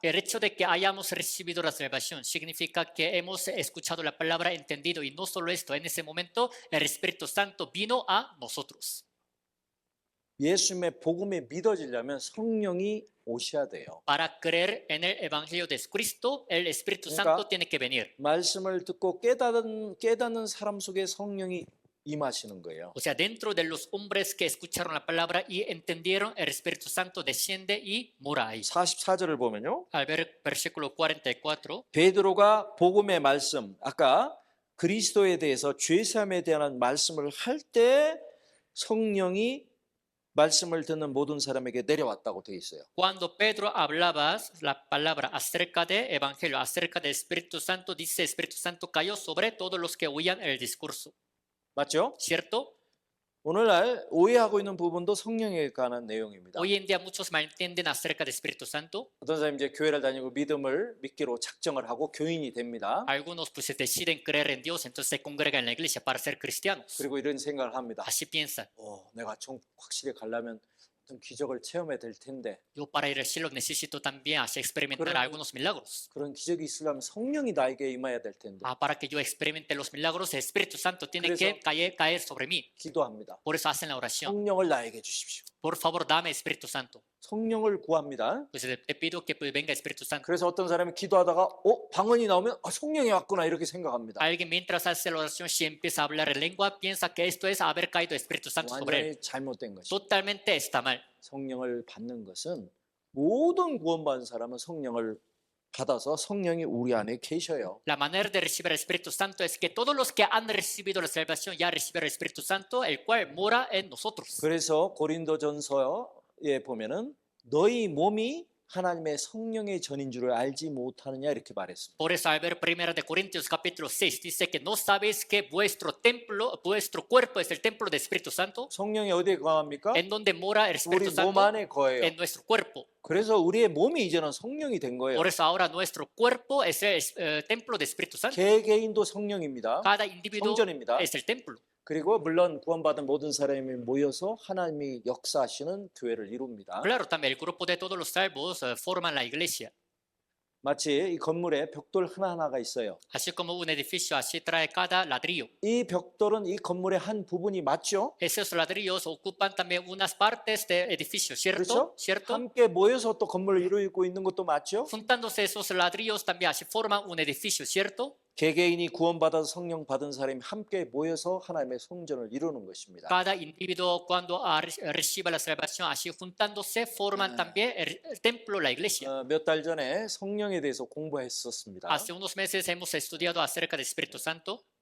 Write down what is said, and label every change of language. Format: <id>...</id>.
<es>el hecho de que hayamos recibido la salvación significa que hemos escuchado la palabra, entendido, y no solo esto, en ese momento el Espíritu Santo vino a nosotros.</es> <ko>예수님의 복음이 믿어지려면 성령이 오셔야 돼요.</ko> <es>Para creer en el Evangelio de Cristo, el Espíritu Venga. Santo tiene que venir.</es> <ko>말씀을 듣고 깨닫는 사람 속에 성령이 임하시는 거예요.</ko> <es>O sea, dentro de los hombres que escucharon la palabra y entendieron, el Espíritu Santo desciende y mora ahí.</es> <ko>44절을 보면요.</ko> <es>Al ver versículo 44,</es> <ko>베드로가 복음의 말씀, 아까 그리스도에 대해서 죄사함에 대한 말씀을 할 때 성령이 말씀을 듣는 모든 사람에게 내려왔다고 되어 있어요.</ko> <es>cuando Pedro hablaba la palabra acerca de Evangelio, acerca del Espíritu Santo, dice Espíritu Santo cayó sobre todos los que oían el discurso.</es> <ko>맞죠?</ko> <es>¿Cierto?</es> <ko>오늘날 오해하고 있는 부분도 성령에 관한 내용입니다.</ko> <es>Hoy en día muchos malentienden acerca del Espíritu Santo.</es> <ko>어떤 사람이 이제 교회를 다니고 믿음을 믿기로 작정을 하고 교인이 됩니다.</ko> <es>Algunos pues deciden creer en Dios, entonces se congregan en la iglesia para ser cristianos.</es> <ko>그리고 이런 생각을 합니다.</ko> <es>Así piensan.</es> <ko>내가 좀 확실히 가려면 어떤 기적을 체험해야 될 텐데</ko> <es>Yo para ir al cielo necesito también así experimentar Pero- algunos milagros.</es> <ko>그런 기적이 있으려면 성령이 나에게 임해야 될 텐데</ko> <es>Para que yo experimente los milagros, el Espíritu Santo tiene Por que eso- caer sobre mí.</es> <ko>기도합니다.</ko> <es>Por eso hacen la oración.</es> <ko>성령을 나에게 주십시오.</ko> <es>Por favor, dame Espíritu Santo.</es> <ko>성령을 구합니다.</ko> <es>Pues te pido que pues, venga Espíritu Santo.</es> <ko>그래서 어떤 사람이 기도하다가 방언이 나오면 성령이 왔구나 이렇게 생각합니다.</ko> <es>Alguien mientras hace la oración, si empieza a hablar en lengua, piensa que esto es haber caído Espíritu Santo sobre él.</es> <ko>완전히 잘못된 것이.</ko> <es>Totalmente está mal.</es> <ko>성령을 받는 것은 모든 구원받은 사람은 성령을 받아서 성령이 우리 안에 계셔요.</ko> <es>La manera de recibir el Espíritu Santo es que todos los que han recibido la salvación ya recibieron el Espíritu Santo, el cual mora en nosotros.</es> <ko>그래서 고린도전서에 보면은 너희 몸이 하나님의 성령의 전인 줄을 알지 못하느냐 이렇게 말했습니다.</ko> <es>Por eso al ver 1 de Corintios capítulo 6 dice que no sabéis que vuestro templo, vuestro cuerpo es el templo del Espíritu Santo,</es> <ko>성령이 어디에 거합니까?</ko> <es>en donde mora el</es> <ko>우리</ko> <es>Espíritu</es> <ko>몸</ko> <es>Santo,</es> <ko>안에 거해요.</ko> <es>en nuestro cuerpo.</es> <ko>그래서 우리의 몸이 이제는 성령이 된 거예요.</ko> <es>Por eso ahora nuestro cuerpo es el templo del Espíritu Santo.</es> <ko>개개인도 성령입니다.</ko> <es>Cada individuo</es> <ko>성전입니다.</ko> <es>es el templo.</es> <ko>그리고 물론 구원받은 모든 사람이 모여서 하나님이 역사하시는 교회를 이룹니다.</ko> <es>Claro, también el grupo de todos los salvos forman la iglesia.</es> <ko>마치 이 건물에 벽돌 하나하나가 있어요.</ko> <es>Así como un edificio, así trae cada ladrillo.</es> <ko>이 벽돌은 이 건물의 한 부분이 맞죠?</ko> <es>Esos ladrillos ocupan también unas partes del edificio, ¿cierto?</es> <ko>그렇죠?</ko> <es>¿Cierto?</es> <ko>함께 모여서 또 건물을 이루고 있는 것도 맞죠?</ko> <es>Juntándose esos ladrillos también así forman un edificio, ¿cierto?</es> <ko>개개인이 구원받아서 성령 받은 사람이 함께 모여서 하나님의 성전을 이루는 것입니다.</ko> <es>Cada individuo cuando recibe la salvación, así juntándose, forman también el templo, la iglesia.</es> <ko>몇 달 전에 성령에 대해서 공부했었습니다.</ko> <es>Hace unos meses hemos estudiado acerca del Espíritu Santo.</es>